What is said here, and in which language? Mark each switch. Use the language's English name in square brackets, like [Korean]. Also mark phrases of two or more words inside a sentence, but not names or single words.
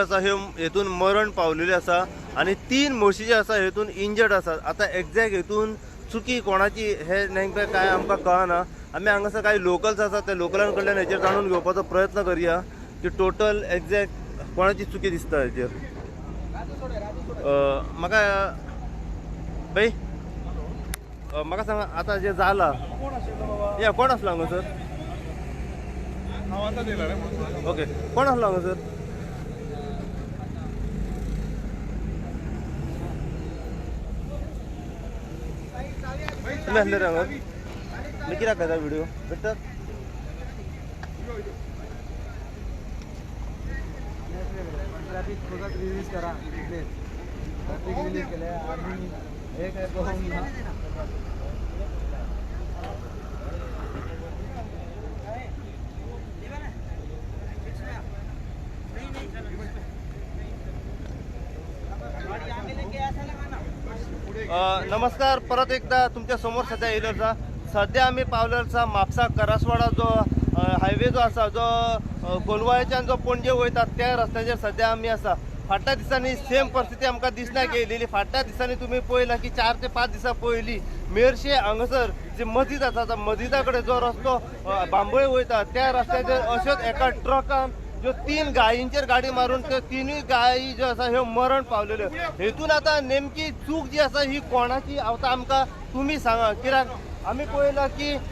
[Konkani] आसा ह्यो हेतून मरण पावलेल्यो आसा आनी 3 म्हशी ज्यो आसा हेतून इंजर्ड आसात आता एक्झॅक्ट हेतून चुकी कोणाची हे नेमकें काय आमकां कळना आमी हांगासर काही लोकल्स आसात त्या लोकलां कडल्यान हेचेर जाणून घेवपाचो प्रयत्न करया की टोटल एक्झॅक्ट कोणाची चुकी दिसता हेचेर म्हाका बाई म्हाका सांगा आता जे जाला या कोण आसलो हांगासर हांव आतां दिला रे ओके कोण आसलो हांगासर तुमी आसले रे हांगा मी कित्याक घेता व्हिडिओ भेटतात [Marathi] ट्रॅफिक फुकट रिलीज करा तिथे ट्रॅफिक रिलीज केले आम्ही हे काय बघून ना नमस्कार परत एकदा तुमच्या समोर [Konkani] सध्या येयलो आसा सध्या आमी पावलो आसा म्हापसा करासवाडा जो हायवे जो आसा जो कोलवाळेच्यान जो पणजे वयता त्या रस्त्याचेर सध्या आमी आसा फाटल्या दिसांनी सेम परिस्थिती आमकां दिसण्याक येयलेली फाटल्या दिसांनी तुम्ही पळयला की 4 ते 5 दिसां पयलीं मेरशे हांगासर जे मस्जिद आसा मस्जिदा कडेन जो रस्तो बांबोळे वयता त्या रस्त्याचेर अश्योच एका ट्रकान ज्यो 3 गायींचेर गाडी मारून त्यो 3 गायी ज्यो आसा ह्यो मरण पावलेल्यो हेतून आता नेमकी चूक जी आसा ही कोणाची आता आमकां तुमी सांगा कित्याक आमी पळयला की